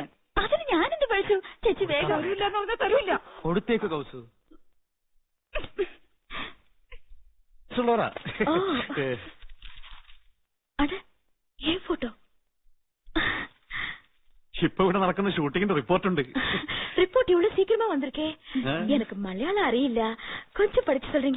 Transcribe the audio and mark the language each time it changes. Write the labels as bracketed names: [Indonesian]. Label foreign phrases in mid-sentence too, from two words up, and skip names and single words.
[Malayalam] അതിന് ഞാനെന്ത് പഠിച്ചു? ചേച്ചി വേഗം. തരൂല്ല, തരൂല്ല. കൊടുത്തേക്ക് കൗസു. അട ഏ ഫോട്ടോ. ഇപ്പൊ ഇവിടെ നടക്കുന്ന ഷൂട്ടിങ്ങിന്റെ റിപ്പോർട്ടുണ്ട്. [Tamil] ரிப்போர்ட் இவ்வளவு சீக்கிரமா வந்திருக்கே. எனக்கு மலையாளம் அறியில்ல, கொஞ்சம் படிச்சு சொல்றீங்களா?